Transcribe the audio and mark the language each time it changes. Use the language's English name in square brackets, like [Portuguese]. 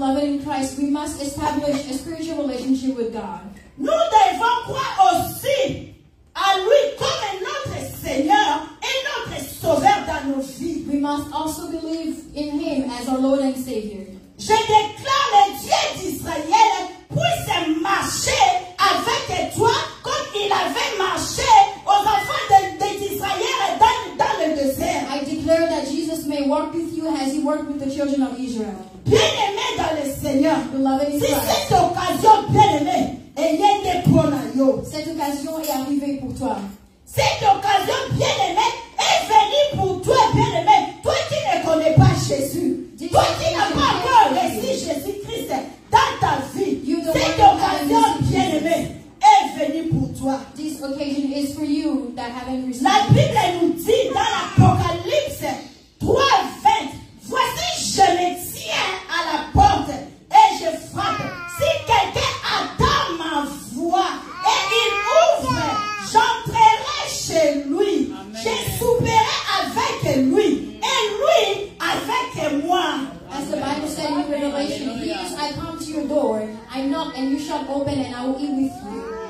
[English] Beloved in Christ, we must establish a spiritual relationship with God. [French] Nous devons croire aussi à lui comme notre Seigneur et notre Sauveur dans nos vies. [English] We must also believe in Him as our Lord and Savior. [French] Je déclare le Dieu d'Israël puisse marcher avec toi comme il avait marché aux enfants d'Israël dans le désert. [English] I declare that Jesus may walk with you as He worked with the children of Israel. [French] Bien aimé dans le Seigneur, [English] Beloved in [French] si [English] Christ, [French] cette occasion bien aimée est pour nous, cette occasion est arrivée pour toi. cette occasion bien aimée est venue pour toi bien aimé, toi qui ne connais pas Jésus, toi qui n'as pas encore reçu Jésus-Christ dans ta vie, cette occasion bien aimée est venue pour toi. [English] This occasion is for you that haven't received. [French] La Bible nous dit dans l'Apocalypse 3:20, voici je me tiens à la porte et je frappe. Si quelqu'un attend ma voix et il ouvre, j'entrerai chez lui. Amen. Je souperai avec lui et lui avec moi. [English] As the Bible said in Revelation, "Here's I come to your door, I knock and you shall open and I will eat with you."